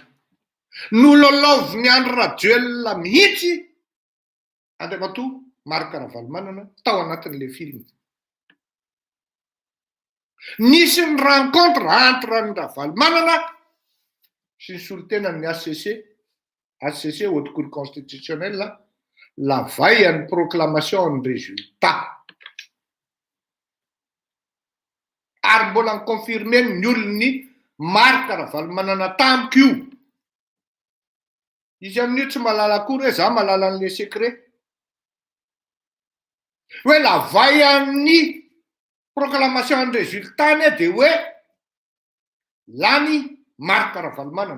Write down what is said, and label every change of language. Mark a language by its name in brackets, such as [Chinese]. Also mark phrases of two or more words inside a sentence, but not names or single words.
[Malagasy] Nololaoviny Andry Rajoelina mihitsy Andriamatoa Marc Ravalomanana tao anatin'ilay film. Nisy ny [French] rencontre entre [Malagasy] ny Ravalomanana sy ny solitenan'ny HCC Haute Cour constitutionnelle [French] la veille à une proclamation de résultat. [Malagasy] Ary mbola ny confirmer ny olony Marc Ravalomanana tamiko io. Izy amin'io tsy malala akory hoe za malala an'ilay secret. Hoe [French] la veille [Malagasy] amin'ny [French] proclamation de résultat [Malagasy] dia hoe lany Marc Ravalomanana.